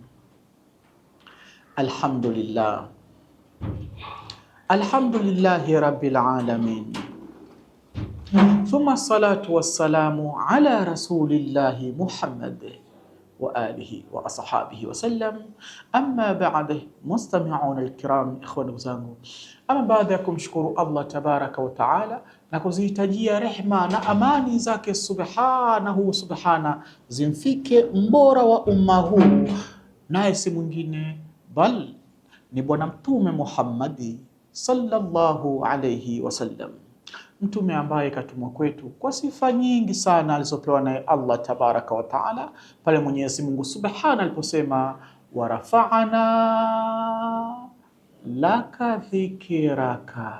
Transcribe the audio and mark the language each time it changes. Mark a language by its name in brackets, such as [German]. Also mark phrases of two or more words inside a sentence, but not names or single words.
[Arabic] الحمد لله رب العالمين ثم الصلاة والسلام على رسول الله محمد وآله وأصحابه وسلم. أما بعد مستمعون الكرام إخواني [Swahili] zangu, ama baada ya kumshukuru Allah [Arabic] تبارك وتعالى [Swahili] na kuzihitajia rehma na amani zake subhana zimfike mbora wa umma huu, naye si mwingine bal ni Bwana Mtume Muhammadi [Arabic] صلى الله عليه وسلم, [Swahili] mtume ambaye katumwa kwetu kwa sifa nyingi sana alizopewa naye Allah [Arabic] تبارك وتعالى, [Swahili] pale Mwenyezi Mungu subhana aliposema [Arabic] ورفعنا لك ذكرك.